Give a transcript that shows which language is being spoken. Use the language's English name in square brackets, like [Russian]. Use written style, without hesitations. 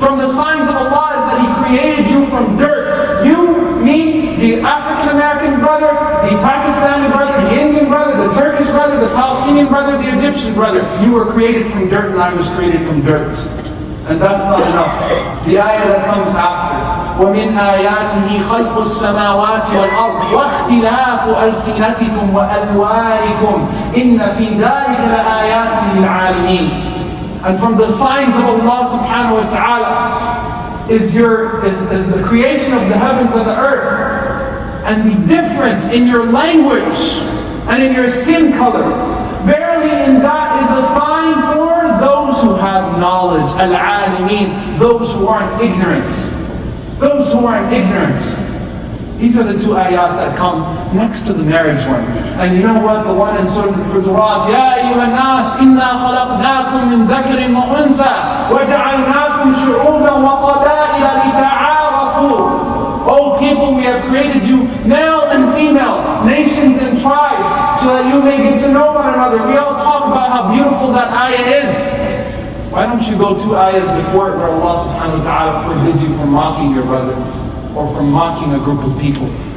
[English] From the signs of Allah is that He created you from dirt. You, me, the African American brother, the Pakistani brother, the Indian brother, the Turkish brother, the Palestinian brother, the Egyptian brother. You were created from dirt and I was created from dirt. And that's not enough. The ayah that comes after, [Arabic] ومن آياته خلق السماوات والأرض واختلاف ألسنتكم وألوانكم إن في ذلك لآيات للعالمين. [English] And from the signs of Allah subhanahu wa ta'ala is the creation of the heavens and the earth, and the difference in your language and in your skin color. Verily in that is a sign for those who have knowledge, al-alimeen, those who are in ignorance. Those who are in ignorance. These are the two ayat that come next to the marriage one. And you know what? [Arabic] The one in Surah Al-Hujurat, يَا أَيُّهَا النَّاسِ إِنَّا خَلَقْنَاكُمْ مِنْ ذَكَرٍ وَأُنْثَى وَجَعَلْنَاكُمْ شُعُوبًا وَقَبَائِلَ لِتَعَارَفُوا. [English] O people, we have created you male and female, nations and tribes, so that you may get to know one another. We all talk about how beautiful that ayah is. Why don't you go 2 ayahs before it where Allah subhanahu wa ta'ala forbids you from mocking your brother, or from mocking a group of people?